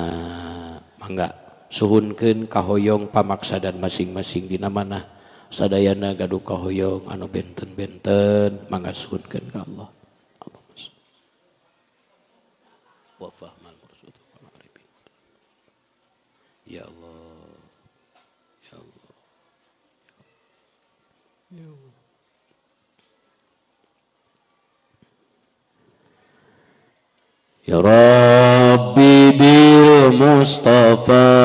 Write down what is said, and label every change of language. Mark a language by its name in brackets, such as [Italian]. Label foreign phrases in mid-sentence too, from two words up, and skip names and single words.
[Sundanese] Mangga suhunkeun kahoyong pamaksadan masing-masing dina manah sadayana gaduh kahoyong anu benten-benten, mangga suhunkeun ka Allah. [Arabic] وفهم المرشد والمعرفين. يا الله يا الله يا الله. يا ربي بالمصطفى